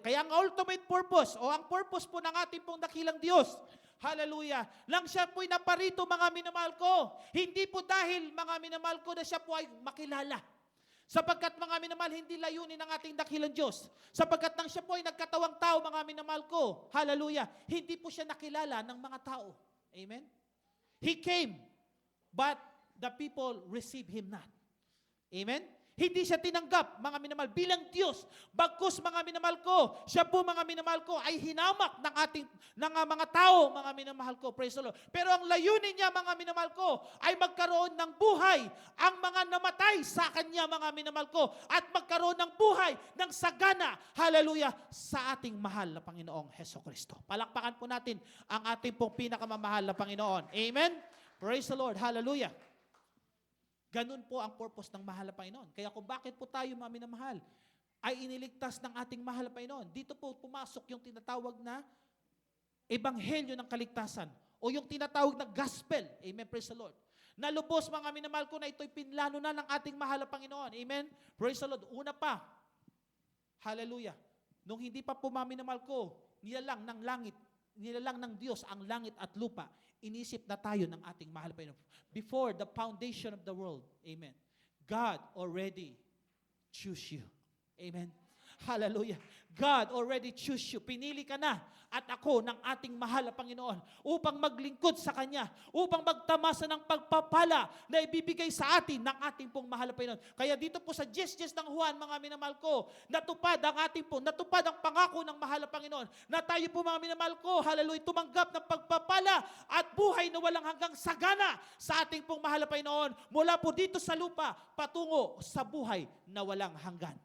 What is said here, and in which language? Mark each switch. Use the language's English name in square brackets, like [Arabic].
[Filipino] Kaya ang ultimate purpose o ang purpose po ng ating pong dakilang Diyos, hallelujah, lang siya po'y naparito, mga minamahal ko. Hindi po dahil, mga minamahal ko, na siya po ay makilala. Sapagkat, mga minamahal, hindi layunin ng ating dakilang Diyos. Sapagkat nang siya po ay nagkatawang tao, mga minamahal ko, hallelujah, hindi po siya nakilala ng mga tao. Amen? [English] He came, but the people received Him not. Amen? [Filipino] Hindi siya tinanggap, mga minamahal, bilang Diyos. Bagkus, mga minamahal ko, siya po, mga minamahal ko, ay hinamak ng mga tao, mga minamahal ko. [English] Praise the Lord. [Filipino] Pero ang layunin niya, mga minamahal ko, ay magkaroon ng buhay ang mga namatay sa Kanya, mga minamahal ko, at magkaroon ng buhay ng sagana, hallelujah, sa ating mahal na Panginoong Hesukristo. Palakpakan po natin ang ating pong pinakamamahal na Panginoon. Amen? [English] Praise the Lord. [Filipino] Hallelujah. Ganun po ang purpose ng mahal na Panginoon. Kaya kung bakit po tayo, mga minamahal, ay iniligtas ng ating mahal na Panginoon, dito po pumasok yung tinatawag na ebanghelyo ng kaligtasan o yung tinatawag na gospel. [English] Amen, praise the Lord. [Filipino] Nalubos, mga minamahal ko, na ito'y pinlano na ng ating mahal na Panginoon. [English] Amen, praise the Lord. [Filipino] Una pa, hallelujah, nung hindi pa po, mga minamahal ko, nilalang ng Diyos ang langit at lupa, inisip na tayo ng ating mahal na Panginoon. [English] Before the foundation of the world, amen, God already choose you. Amen. Hallelujah. God already choose you. [Filipino] Pinili ka na at ako ng ating mahal na Panginoon upang maglingkod sa Kanya, upang magtamasa ng pagpapala na ibibigay sa atin ng ating pong mahal na Panginoon. Kaya dito po sa Yes ng Juan, mga minamahal ko, natupad ang pangako ng mahal na Panginoon na tayo po, mga minamahal ko, hallelujah, tumanggap ng pagpapala at buhay na walang hanggang sagana sa ating pong mahal na Panginoon mula po dito sa lupa patungo sa buhay na walang hanggan.